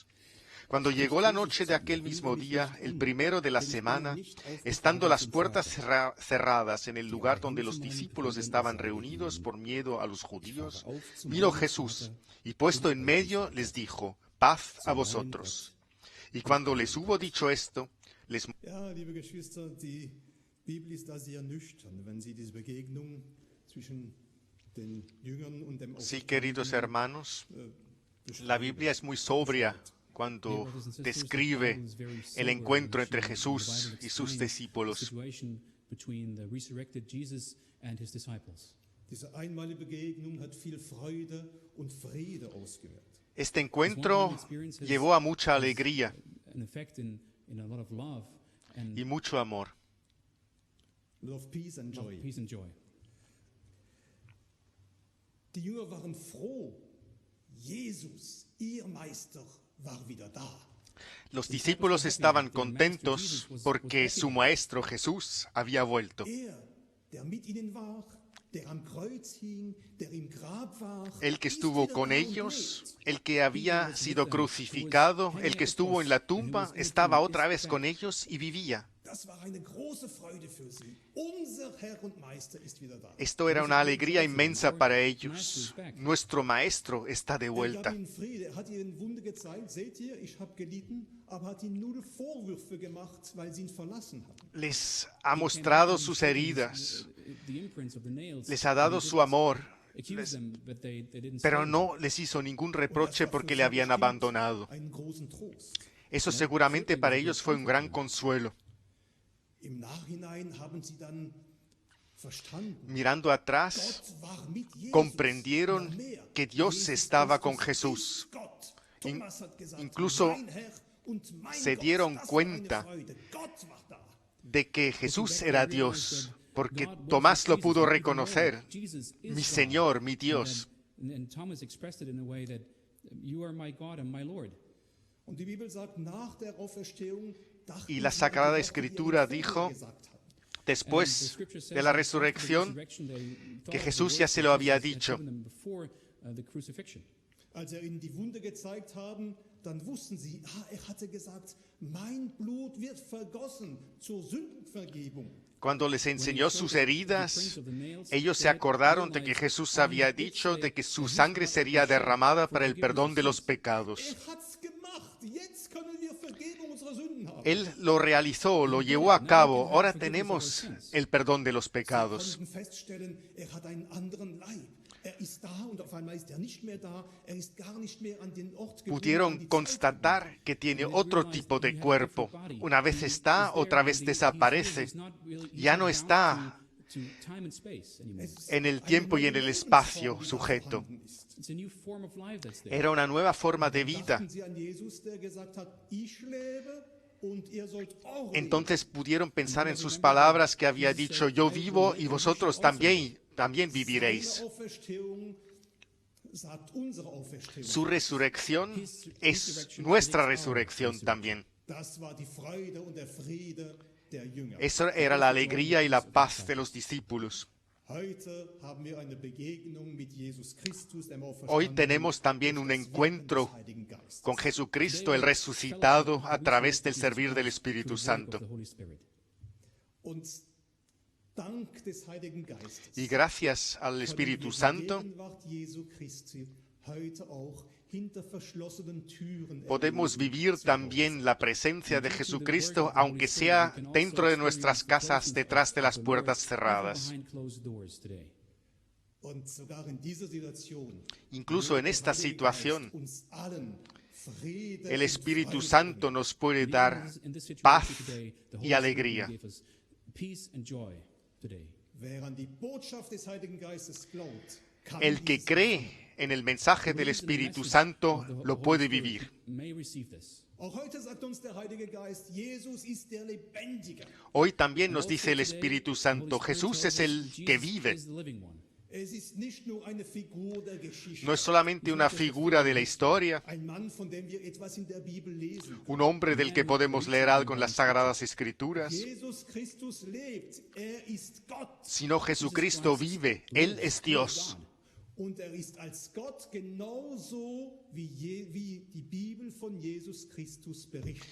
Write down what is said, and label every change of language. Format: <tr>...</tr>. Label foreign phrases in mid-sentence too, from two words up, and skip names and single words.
<es>Cuando llegó la noche de aquel mismo día, el primero de la semana, estando las puertas cerradas en el lugar donde los discípulos estaban reunidos por miedo a los judíos, vino Jesús, y puesto en medio les dijo: Paz a vosotros. Y cuando les hubo dicho esto, les...</es> <de>Bibel ist da sehr nüchtern, wenn sie diese Begegnung zwischen den Jüngern und dem</de> <es>Sí, queridos hermanos, la</es> <de>beschreiben.</de> <es>Biblia es muy sobria cuando describe el encuentro entre Jesús y sus discípulos.</es> <de>Diese einmalige Begegnung hat viel Freude und Friede ausgewirkt.</de> <es>Este encuentro llevó a mucha alegría y mucho amor.</es> <en>Love, peace and joy. Peace and joy.</en> <de>Die Jünger waren froh. Jesus, ihr Meister, war wieder da.</de> <es>Los discípulos estaban contentos porque su maestro Jesús había vuelto.</es> <de>Der mit ihnen war, der am Kreuz hing, der im Grab war,</de> <es>El que</es> <de>ist</de> <es>estuvo</es> <de>wieder</de> <es>con</es> <de>da und</de> <es>ellos,</es> <de>lebt.</de> <es>el que había sido crucificado, el que estuvo en la tumba, estaba otra vez con ellos y vivía.</es> <de>Das war eine große Freude für sie. Unser Herr und Meister ist wieder da.</de> <es>Esto era una alegría inmensa para ellos. Nuestro maestro está de</es> <de>Er gab</de> <es>vuelta.</es> <de>ihnen Friede, er hat ihnen Wunde gezeigt. Seht ihr, ich habe gelitten, aber hat ihnen nur Vorwürfe gemacht, weil sie ihn verlassen haben.</de> <es>Les ha mostrado sus heridas, les ha dado su amor, pero no les hizo ningún reproche porque le habían abandonado.</es> <de>Einen großen Trost.</de> <es>Eso seguramente para ellos fue un gran consuelo.</es> <de>Im Nachhinein haben sie dann verstanden,</de> <es>Mirando atrás,</es> <de>Gott war mit Jesus.</de> <es>comprendieron</es> <de>Noch mehr.</de> <es>que Dios</es> <de>Jesus</de> <es>estaba</es> <de>Christus</de> <es>con Jesús.</es> <de>ist Gott. Thomas hat gesagt,</de> <es>Incluso</es> <de>mein Herr und mein</de> <es>se</es> <de>Gott.</de> <es>dieron</es> <de>Das war</de> <es>cuenta</es> <de>eine Freude. Gott war da.</de> <es>de que Jesús era Dios, porque Tomás lo pudo reconocer. Mi Señor, mi Dios.</es> <en>And Thomas expressed it in a way that you are my God and my Lord.</en> <de>Und die Bibel sagt, nach der Auferstehung dachten</de> <es>Y la</es> <de>sie</de> <es>Sagrada</es> <de>an die Worte, die</de> <es>Escritura</es> <de>ihnen</de> <es>dijo,</es> <de>vorher gesagt hatten.</de> <es>después de la resurrección, que Jesús ya se lo había dicho.</es> <de>Als ihnen die Wunde gezeigt haben, dann wussten sie, er hatte gesagt, mein Blut wird vergossen zur Sündenvergebung.</de> <es>Cuando les enseñó sus heridas, ellos se acordaron de que Jesús había dicho de que su sangre sería derramada para el perdón de los pecados.</es> <de>Er hat's gemacht. Jetzt können wir Vergebung unserer Sünden haben.</de> <es>Él lo realizó, lo llevó a cabo. Ahora tenemos el perdón de los</es> <de>Sie</de> <es>pecados.</es> <de>konnten feststellen, er hat einen anderen Leib. Er ist da und auf einmal ist er nicht mehr da. Er ist gar nicht mehr an den Ort gebunden, an</de> <es>Pudieron</es> <de>die Zeit</de> <es>constatar que tiene otro tipo de cuerpo. Una vez está, otra vez desaparece. Ya no está en el tiempo y en el espacio sujeto. Era una nueva forma de vida.</es> <de>Dachten sie an Jesus, der gesagt hat, ich lebe und ihr sollt auch leben.</de> <es>Entonces pudieron pensar en sus palabras que había dicho, yo vivo y vosotros también viviréis.</es> <de>Seine Auferstehung sagt unsere Auferstehung.</de> <es>Su resurrección es nuestra resurrección también.</es> <de>Das war die Freude und der Friede der Jünger.</de> <es>Eso era la alegría y la paz de los discípulos.</es> <de>Heute haben wir eine Begegnung mit Jesus Christus, dem</de> <es>Hoy</es> <de>Auferstandenen,</de> <es>tenemos también</es> <de>durch</de> <es>un</es> <de>das Wirken</de> <es>encuentro</es> <de>des Heiligen Geistes.</de> <es>con Jesucristo el resucitado a través del servir del Espíritu Santo.</es> <de>Und dank des Heiligen Geistes</de> <es>Y gracias al Espíritu Santo</es> <de>Gegenwart Jesu Christi heute auch hinter verschlossenen Türen</de> <es>podemos</es> <de>erleben</de> <es>vivir</es> <de>zu</de> <es>también la presencia de Jesucristo, aunque sea dentro de nuestras casas, detrás de las puertas cerradas.</es> <de>Und sogar in dieser Situation</de> <es>Incluso en esta situación,</es> <de>uns allen Friede</de> <es>el</es> <de>und</de> <es>Espíritu</es> <de>Freude</de> <es>Santo nos puede dar paz y alegría.</es> <de>bringen. Wer an die Botschaft des Heiligen Geistes glaubt, kann</de> <es>El que</es> <de>dies</de> <es>cree en el mensaje del Espíritu Santo lo puede vivir.</es> <de>Auch heute sagt uns der Heilige Geist, Jesus ist der Lebendige.</de> <es>Hoy también nos dice el Espíritu Santo, Jesús es el que vive.</es> <de>Es ist nicht nur eine Figur der Geschichte.</de> <es>No es solamente una figura de la historia,</es> <de>Ein Mann, von dem wir etwas in der Bibel lesen.</de> <es>un hombre del que podemos leer algo en las Sagradas Escrituras,</es> <de>Jesus Christus lebt. Er ist Gott.</de> <es>sino Jesucristo vive, Él es Dios.</es> <de>Und er ist als Gott genauso, wie die Bibel von Jesus Christus berichtet.</de>